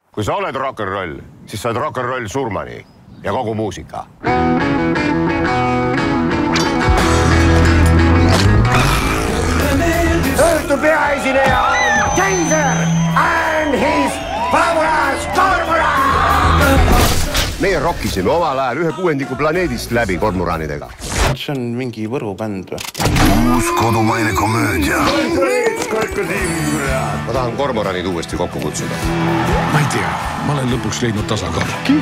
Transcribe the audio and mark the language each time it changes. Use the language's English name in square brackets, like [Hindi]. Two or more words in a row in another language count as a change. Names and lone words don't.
[Estonian] Kui sa oled rock'n'roll, siis sa oled rock'n'roll surmani ja kogu muusika. Õhtu peaesineja on Keiser and his fabulous kormoran! Meie rokkisime omal ajal 1/6 planeedist läbi kormoranidega. See on mingi Võru bänd või? Uus kodumaine komöödia. Ma tahan kormoranid uuesti kokku kutsuda. Ma ei tea, ma olen lõpuks leidnud tasakaalu.